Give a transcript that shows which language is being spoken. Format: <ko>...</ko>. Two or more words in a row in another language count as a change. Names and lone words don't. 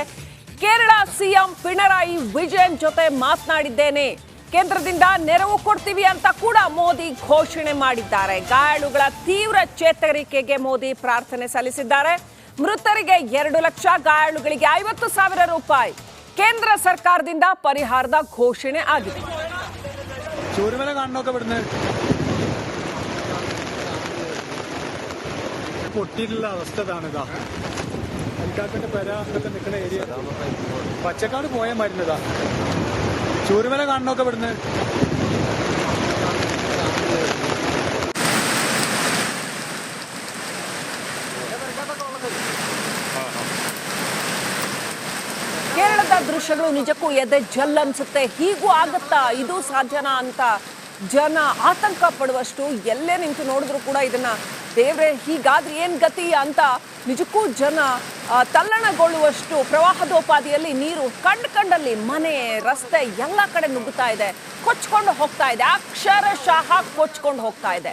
<kn>ಕೇರಳ ಸಿಎಂ ಪಿಣರಾಯಿ ವಿಜಯನ್ ಜೊತೆ ಮಾತನಾಡಿದ್ದೇನೆ, ಕೇಂದ್ರದಿಂದ ನೆರವು ಕೊಡ್ತೀವಿ ಅಂತ ಕೂಡ ಮೋದಿ ಘೋಷಣೆ ಮಾಡಿದ್ದಾರೆ. ಗಾಯಾಳುಗಳ ತೀವ್ರ ಚೇತರಿಕೆಗೆ ಮೋದಿ ಪ್ರಾರ್ಥನೆ ಸಲ್ಲಿಸಿದ್ದಾರೆ. ಮೃತರಿಗೆ 2 ಲಕ್ಷ, ಗಾಯಾಳುಗಳಿಗೆ 50,000 ರೂಪಾಯಿ ಕೇಂದ್ರ ಸರ್ಕಾರದಿಂದ ಪರಿಹಾರದ ಘೋಷಣೆ ಆಗಿದೆ.</kn> <ml>പച്ചക്കാട് പോയ മരുന്നതാ ചൂരുമല കാണണൊക്കെ ഇവിടുന്ന്.</ml> <kn>ಕೇರಳದ ದೃಶ್ಯಗಳು ನಿಜಕ್ಕೂ ಎದೆ ಜಲ್ ಅನ್ಸುತ್ತೆ. ಹೀಗೂ ಆಗತ್ತಾ, ಇದು ಸಾಧ್ಯನಾ ಅಂತ ಜನ ಆತಂಕ ಪಡುವಷ್ಟು, ಎಲ್ಲೇ ನಿಂತು ನೋಡಿದ್ರು ಕೂಡ ಇದನ್ನ ದೇವ್ರೆ ಹೀಗಾದ್ರೆ ಏನ್ ಗತಿ ಅಂತ ನಿಜಕ್ಕೂ ಜನ ತಲ್ಲಣಗೊಳ್ಳುವಷ್ಟು ಪ್ರವಾಹದೋಪಾದಿಯಲ್ಲಿ ನೀರು ಕಂಡಲ್ಲಿ ಮನೆ, ರಸ್ತೆ ಎಲ್ಲ ಕಡೆ ನುಗ್ಗುತ್ತಾ ಇದೆ, ಕೊಚ್ಕೊಂಡು ಹೋಗ್ತಾ ಇದೆ, ಅಕ್ಷರಶಃ ಕೊಚ್ಕೊಂಡು ಹೋಗ್ತಾ ಇದೆ.</kn>